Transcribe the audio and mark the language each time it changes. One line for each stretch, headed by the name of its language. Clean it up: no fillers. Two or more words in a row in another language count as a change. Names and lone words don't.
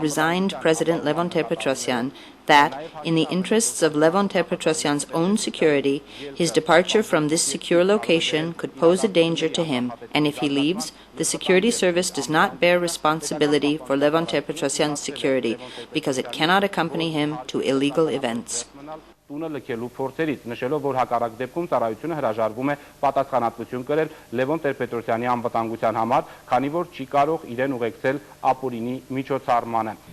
English: resigned President Levon Ter-Petrosyan that, in the interests of Levon Ter-Petrosyan's own security, his departure from this secure location could pose a danger to him, and if he leaves, the Security Service does not bear responsibility for Levon Ter-Petrosyan's security, because it cannot accompany him to illegal events.
Armenian: Տունը լքելու փորձերից նշելով որ հակառակ դեպքում ծառայությունը հրաժարվում է պատասխանատվություն կրել Լևոն Տեր-Պետրոսյանի անվտանգության համար, քանի որ չի կարող իրեն ուղեկցել ապօրինի միջոցառմանը։